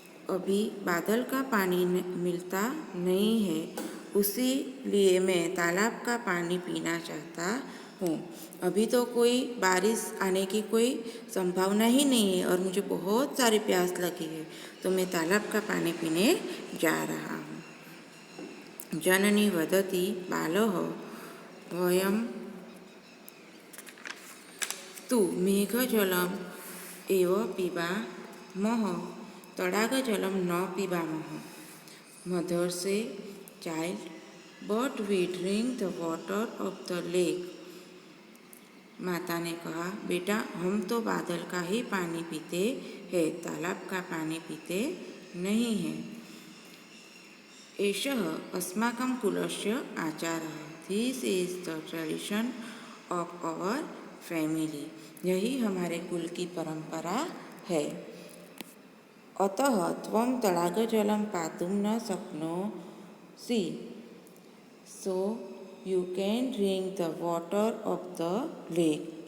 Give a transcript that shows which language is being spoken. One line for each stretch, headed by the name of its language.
Hindi: अभी बादल का पानी मिलता नहीं है, उसी लिए मैं तालाब का पानी पीना चाहता हूँ। अभी तो कोई बारिश आने की कोई संभावना ही नहीं है और मुझे बहुत सारी प्यास लगी है, तो मैं तालाब का पानी पीने जा रहा हूँ।
Sanskrit: जननी वदति बालः वयं तु मेघजलम् एव पिबामः, तडागजलं न पिबामः।
English: Mother says child, but we drink the water of the lake.
Hindi: माता ने कहा, बेटा हम तो बादल का ही पानी पीते हैं, तालाब का पानी पीते नहीं हैं।
Sanskrit: एषः अस्माकं कुलस्य आचारः।
English: This is the tradition of our family.
Hindi: यही हमारे कुल की परंपरा है।
Sanskrit: अतः त्वं तडागजलं पातुं न शक्नोषि,
English: So you can drink the water of the lake.